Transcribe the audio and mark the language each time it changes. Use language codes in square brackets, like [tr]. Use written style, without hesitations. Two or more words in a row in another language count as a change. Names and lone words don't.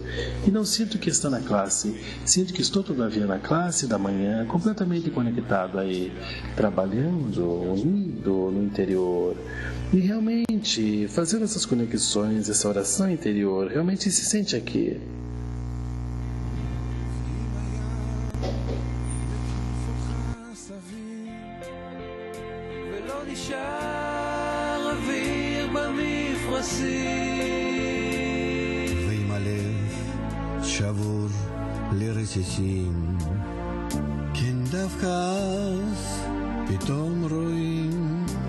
[pt] E não sinto que está na classe. Sinto que estou todavia na classe da manhã, completamente conectado aí, trabalhando, unido no interior. E realmente, fazendo essas conexões, essa oração interior, realmente se sente aqui. [he] ועם הלב שבור לרסיסים, כן דווקא אז פתאום רואים,